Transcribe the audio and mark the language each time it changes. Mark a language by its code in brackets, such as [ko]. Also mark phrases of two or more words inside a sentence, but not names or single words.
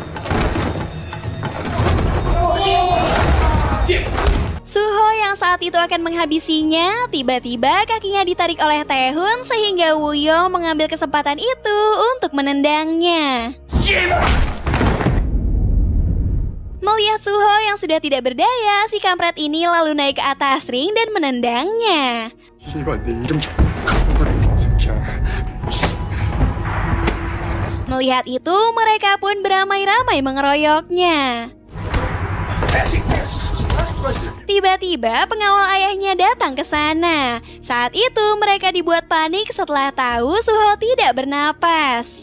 [id] Suho yang saat itu akan menghabisinya, tiba-tiba kakinya ditarik oleh Taehoon sehingga Woo-young mengambil kesempatan itu untuk menendangnya. Melihat Suho yang sudah tidak berdaya, si kampret ini lalu naik ke atas ring dan menendangnya. [ko] 씨발 내 이름 좀 까먹어라 새끼야. [id] Melihat itu, mereka pun beramai-ramai mengeroyoknya. Tiba-tiba pengawal ayahnya datang ke sana. Saat itu mereka dibuat panik setelah tahu Suho tidak bernapas.